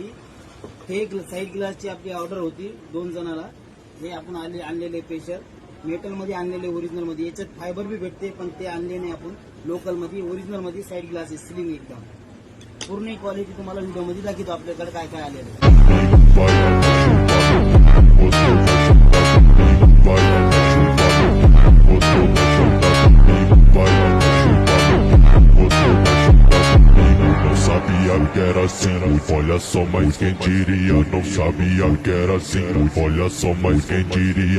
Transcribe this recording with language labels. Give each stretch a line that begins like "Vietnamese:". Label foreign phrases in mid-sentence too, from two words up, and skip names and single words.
Marathi: हे
English: side glassची
Marathi: आपली ऑर्डर होती 2 जणाला, हे आपण आणलेले
English: special metal
Marathi: मध्ये आणलेले, ओरिजिनल मध्ये। याच्यात फायबर बी भेटते, पण ते आणले नाही आपण, लोकल मध्ये ओरिजिनल मध्ये
English: side glass
Marathi: आहे, स्लिम एकदम। पूर्ण क्वालिटी तुम्हाला व्हिडिओ मध्ये दाखवतो आपल्याकडे काय काय आलेलं आहे।
Portuguese: Que era assim, olha só, mas quem diria? Não sabia que era assim, olha só, mas quem diria?